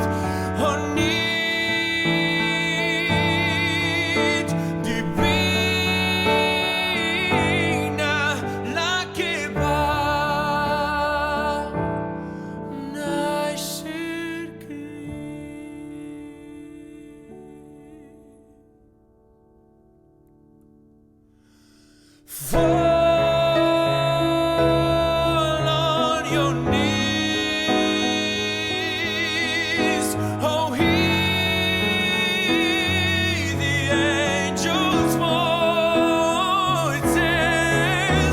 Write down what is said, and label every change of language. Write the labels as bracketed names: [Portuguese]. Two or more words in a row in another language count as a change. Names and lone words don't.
[Catalan] Oh, nit divina la que va nàixer Crist. [English] Fall on your knees, oh, hear the angels' voices.